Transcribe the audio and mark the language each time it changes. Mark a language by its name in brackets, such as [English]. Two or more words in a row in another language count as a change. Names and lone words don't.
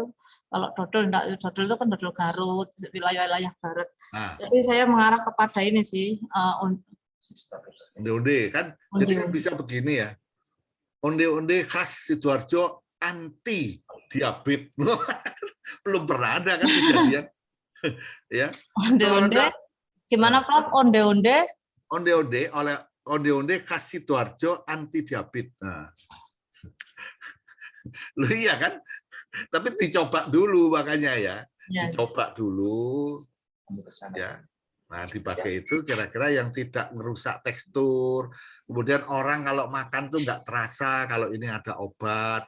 [Indonesian] Kalau dodol itu kan dodol Garut, wilayah-wilayah barat. Jadi saya mengarah kepada ini sih onde-onde kan. Jadi kan bisa begini ya. Onde-onde khas Sidoarjo anti diabetes. Belum pernah ada kan kejadian. Ya. Onde-onde gimana Prof? Onde-onde? Onde-onde khas Sidoarjo anti diabetes. Nah. Loh iya kan? Tapi dicoba dulu makanya ya. Dicoba dulu. Ya. Nah, dipakai itu kira-kira yang tidak merusak tekstur. Kemudian orang kalau makan tuh nggak terasa kalau ini ada obat.